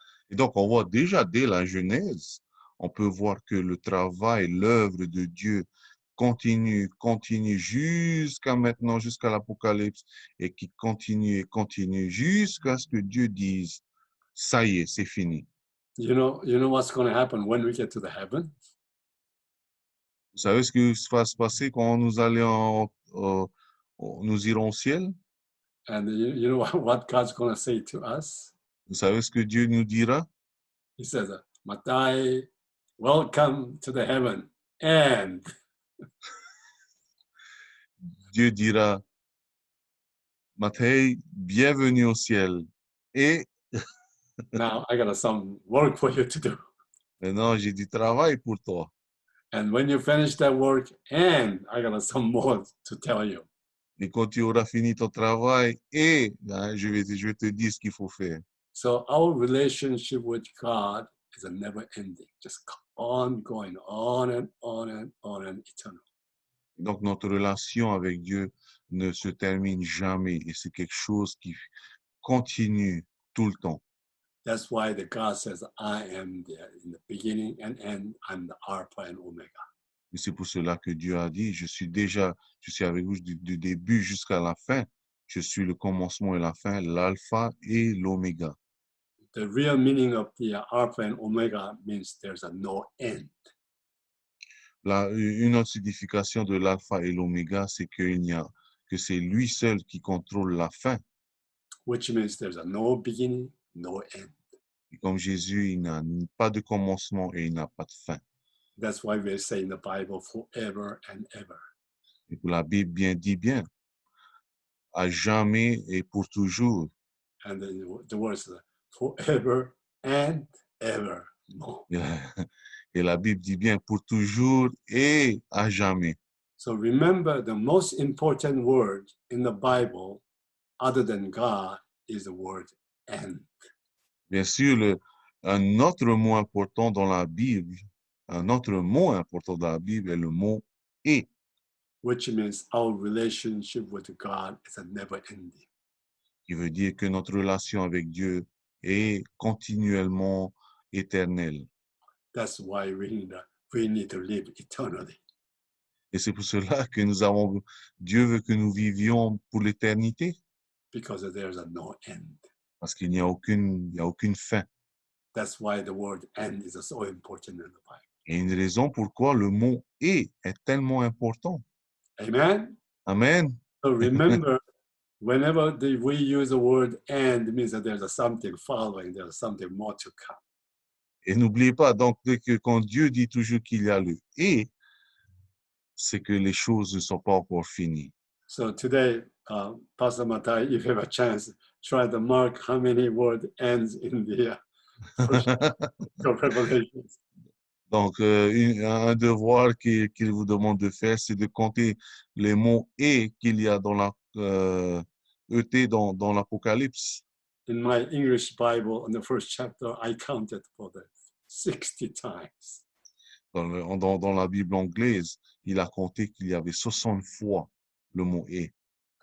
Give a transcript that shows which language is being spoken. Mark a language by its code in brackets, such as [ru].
[fr] Et donc, on voit déjà dès la Genèse, on peut voir que le travail, l'œuvre de Dieu continue jusqu'à maintenant, jusqu'à l'Apocalypse, et qui continue jusqu'à ce que Dieu dise, ça y est, c'est fini. [en] You know what's going to happen when we get to the heaven? [fr] Vous savez ce qui va se passer quand nous nous irons au ciel? [en] And you know what God's going to say to us? [fr] Vous savez ce que Dieu nous dira? [en] He says, Matai, welcome to the heaven. And [fr] Dieu dira, Matthieu, bienvenue au ciel. Et [en] now I got some work for you to do. [fr] maintenant, j'ai du travail pour toi. [en] And when you finish that work, and I got some more to tell you. [fr] Et quand tu auras fini ton travail, et hein, je vais te dire ce qu'il faut faire. [en] So our relationship with God is a never ending, just on going on and on and on and eternal. [fr] Donc, notre relation avec Dieu ne se termine jamais et c'est quelque chose qui continue tout le temps. [en] That's why the God says, I am there in the beginning and end. I'm the Alpha and Omega. [fr] Et c'est pour cela que Dieu a dit, je suis avec vous du début jusqu'à la fin. Je suis le commencement et la fin, l'alpha et l'oméga. [en] The real meaning of the Alpha and Omega means there's a no end. [fr] Une autre signification de l'alpha et l'oméga, c'est que c'est lui seul qui contrôle la fin. [en] Which means there's a no beginning, no end. [fr] Et comme Jésus, il n'a pas de commencement et il n'a pas de fin. [en] That's why we say in the Bible forever and ever. [fr] Et pour la Bible dit bien, à jamais et pour toujours. [en] And then the words forever and ever more. [fr] Et la Bible dit bien pour toujours et à jamais. [en] So remember, the most important word in the Bible, other than God, is the word and. [fr] Bien sûr, un autre mot important dans la Bible, un autre mot important dans la Bible est le mot et. [en] Which means our relationship with God is a never ending. [fr] Qui veut dire que notre relation avec Dieu est continuellement éternelle. [en] That's why we need to live eternally. [fr] Et c'est pour cela que Dieu veut que nous vivions pour l'éternité. [en] Because there's a no end. [fr] Parce qu'il n'y a aucune fin. [en] That's why the word end is so important in the Bible. [fr] Et une raison pourquoi le mot est tellement important. [en] Amen. [fr] Amen. [en] So remember, whenever we use the word and, it means that there's something following, there's something more to come. [fr] Et n'oubliez pas, donc, que quand Dieu dit toujours qu'il y a le et, c'est que les choses ne sont pas encore finies. [en] So today, Pastor Matai, if you have a chance, try to mark how many word ends in the first Revelation. [fr] Donc, un devoir qu'il vous demande de faire, c'est de compter les mots « et » qu'il y a dans ET dans l'Apocalypse. [en] In my English Bible, in the first chapter, I counted for the 60 times. [fr] Dans la Bible anglaise, il a compté qu'il y avait 60 fois le mot « et ».